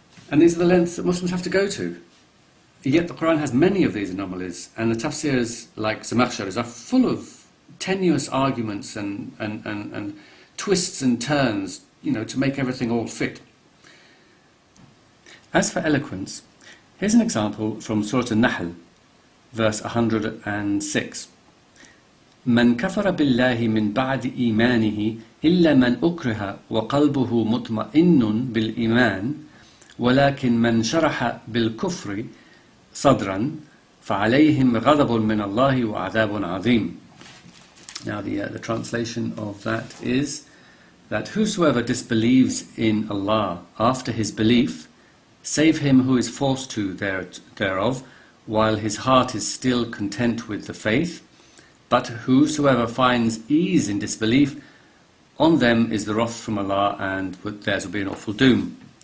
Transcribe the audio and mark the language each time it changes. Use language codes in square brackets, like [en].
[en] And these are the lengths that Muslims have to go to. Yet the Quran has many of these anomalies, and the tafsirs like Zamakhshari's are full of tenuous arguments and twists and turns, to make everything all fit. As for eloquence, here's an example from Surah Nahl, verse 106. [ar] من كفر بالله من بعد إيمانه إلا من أكره وقلبه مطمئن بالإيمان ولكن من شرح بالكفر صدرا فعليهم غضب من الله وعذاب عظيم. [en] Now the translation of that is that whosoever disbelieves in Allah after his belief, save him who is forced to thereof, while his heart is still content with the faith. But whosoever finds ease in disbelief, on them is the wrath from Allah, and theirs will be an awful doom.